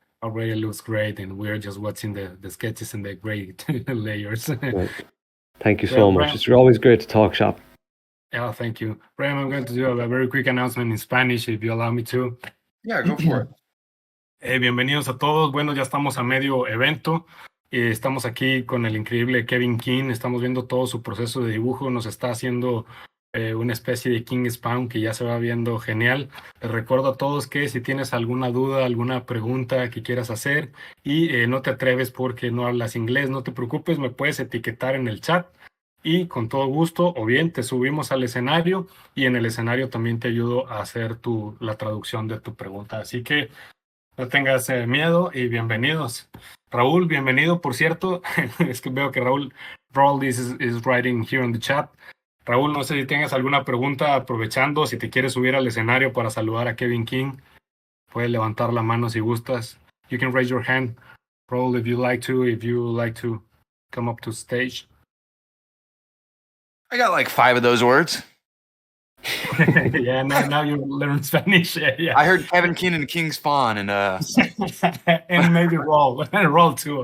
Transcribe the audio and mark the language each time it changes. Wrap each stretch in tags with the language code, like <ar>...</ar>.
<en>Already looks great, and we're just watching the sketches and the great layers. Right. Thank you so much. It's always great to talk shop. Yeah, thank you. Brian, I'm going to do a very quick announcement in Spanish, if you allow me to. Yeah, go for it.</en> <es>Bienvenidos a todos. Bueno, ya estamos a medio evento. Estamos aquí con el increíble Kevin Keane. Estamos viendo todo su proceso de dibujo. Nos está haciendo una especie de King Spawn que ya se va viendo genial. Les recuerdo a todos que si tienes alguna duda, alguna pregunta que quieras hacer y no te atreves porque no hablas inglés, no te preocupes, me puedes etiquetar en el chat. Y con todo gusto, o bien te subimos al escenario y en el escenario también te ayudo a hacer la traducción de tu pregunta. Así que no tengas miedo y bienvenidos. Raúl, bienvenido, por cierto. Es que veo que</es> <en>Raúl is writing here on the chat.</en> <es>Raúl, no sé si tengas alguna pregunta aprovechando, si te quieres subir al escenario para saludar a Kevin King. Puedes levantar la mano si gustas.</es> <en>You can raise your hand, Raúl, if you like to come up to stage. I got like 5 of those words. Yeah, now you learn Spanish. Yeah. I heard Kevin Keane and King Spawn and and maybe roll too.</en>